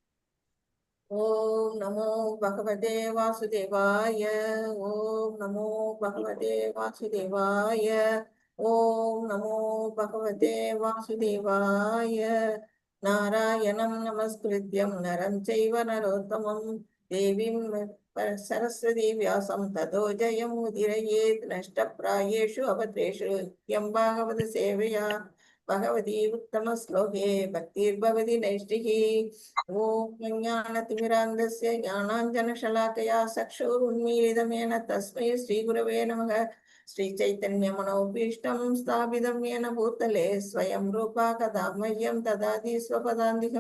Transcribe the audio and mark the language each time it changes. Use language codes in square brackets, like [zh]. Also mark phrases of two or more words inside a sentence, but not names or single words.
[sa] ओम् नमो भगवते वासुदेवाय, ओम् नमो भगवते वासुदेवाय, ओम् नमो भगवते वासुदेवाय. नारायणं नमस्कृत्यं नरं चैव नरोत्तमम् देवीं सरस्वती व्यासं ततो जयम् उदीरयेत् नष्टप्रायेषु अभद्रेषु यं भागवत सेवया भगवती उत्तम श्लोके भक्तिर्भवति नैष्टिकी। ओम ज्ञानतिमिरान्धस्य ज्ञानाञ्जनशलाकया चक्षुरुन्मीलितं तस्मै श्रीगुरवे नमः। श्रीचैतन्यमनोभीष्टं स्थापितं येन भूतले स्वयं रूपा कदा मह्यं ददाति स्वपदान्तिकं।